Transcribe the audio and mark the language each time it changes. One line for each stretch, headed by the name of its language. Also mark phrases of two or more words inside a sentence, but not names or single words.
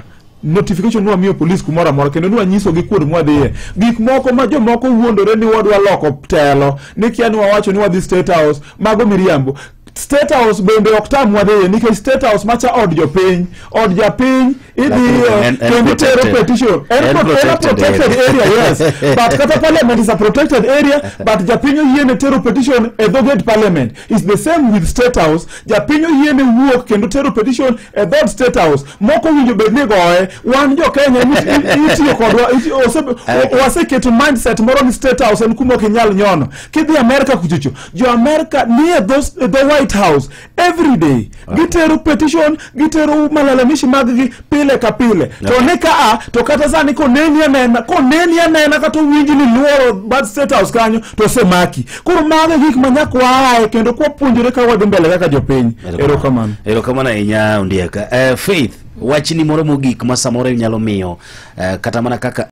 Luo (Kenya and Tanzania): Notification nuwa miyo police kumora mora kendo nuwa nyiso gi kuonde mwadhiye. Gik moko ma jomoko wuondore ni wadwa loko telo, nikia ni wawacho ni wadhi State House, mago miriambo. State House bende oktam wadhiye nikech State House macha od japiny idhi tero
English: petition and protected area, yes, but
Luo (Kenya and Tanzania): kata
English: parliament is a protected area, but
Luo (Kenya and Tanzania): japiny yiene tero petition e dhoged parliament.
English: It's the same with State House.
Luo (Kenya and Tanzania): Japiny yiene wuok kendo tero petition e dhod State House. Moko winjo bedni goe wan jo Kenya itiyo kodwa waseketo mindset moro ni State House en kuma kinyal nyono. Kidhi America kuchucho jo America nie
English: the White House every day.
Luo (Kenya and Tanzania): Gitero petition, gitero malalamishi maggi pile ka pile. To neka to kata sani ko neni anena kata winji ni luoro bad State House kanyo to semaki. Koro maga gik manyako ae kendo kwa punjore ka wadhi mbele kaka jopiny. Erokamano inya undieka. Faith, wachni moro mogik ma samoro nyalo miyo kata mana kaka